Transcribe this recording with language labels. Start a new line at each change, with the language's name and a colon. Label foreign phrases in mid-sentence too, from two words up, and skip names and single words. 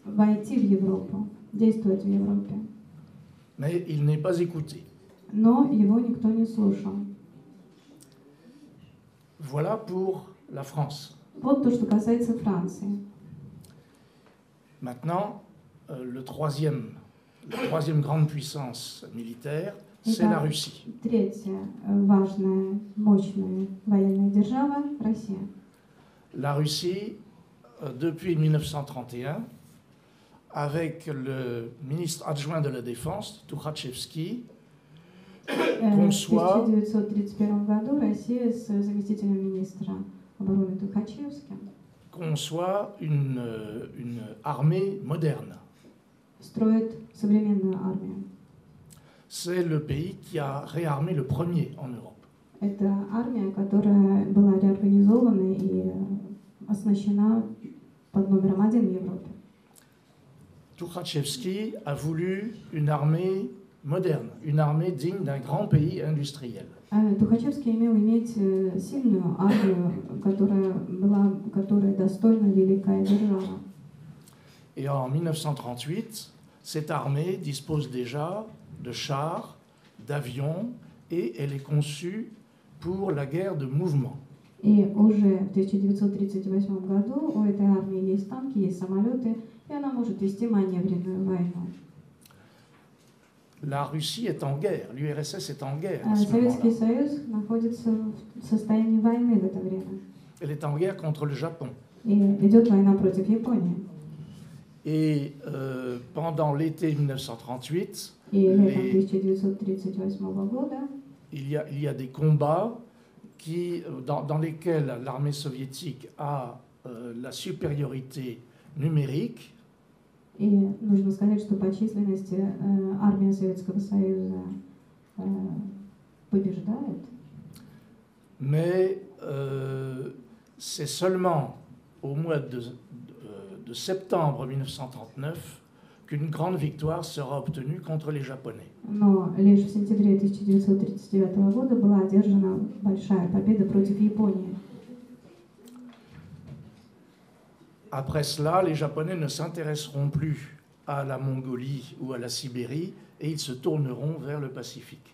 French: Mais il n'est pas écouté. Voilà pour la France.
Russian: Вот то, что касается Франции.
French: Maintenant, la troisième grande puissance militaire, c'est la Russie.
Russian: Третья важная, мощная военная держава – Россия.
French: La Russie, depuis 1931, avec le ministre adjoint de la Défense, Tukhachevsky, conçoit...
Russian: В 1931 году Россия с заместителем министра обороны Тухачевским
French: conçoit une armée moderne.
Russian: Строит современную армию.
French: C'est le pays qui a réarmé le premier en Europe.
Russian: Это армия, которая была реорганизована и оснащена под номером 1 в Европе.
French: Tukhachevsky a voulu une armée moderne, une armée digne d'un grand pays industriel.
Russian: Тухачевский имел иметь сильную армию, которая достойна великая держава.
French: Et en 1938, cette armée dispose déjà de chars, d'avions, et elle est conçue pour la guerre de mouvement.
Russian: И уже в 1938 году у этой армии есть танки, есть самолеты, и она может вести маневренную войну.
French: La Russie est en guerre, l'URSS est en guerre à ce
Russian: Советский
French: moment-là.
Russian: Союз находится в состоянии войны в это время.
French: Elle est en guerre contre le Japon.
Russian: И идет война против Японии.
French: Et pendant l'été 1938,
Russian: И летом 1938 года
French: il y a des combats dans lesquels l'armée soviétique a la supériorité numérique.
Russian: И нужно сказать, что по численности армия Советского Союза побеждает.
French: Mais c'est seulement au mois de septembre 1939 qu'une grande victoire sera obtenue contre les Japonais.
Russian: Но лишь в сентябре 1939 года была одержана большая победа против Японии.
French: Après cela, les Japonais ne s'intéresseront plus à la Mongolie ou à la Sibérie et ils se tourneront vers le Pacifique.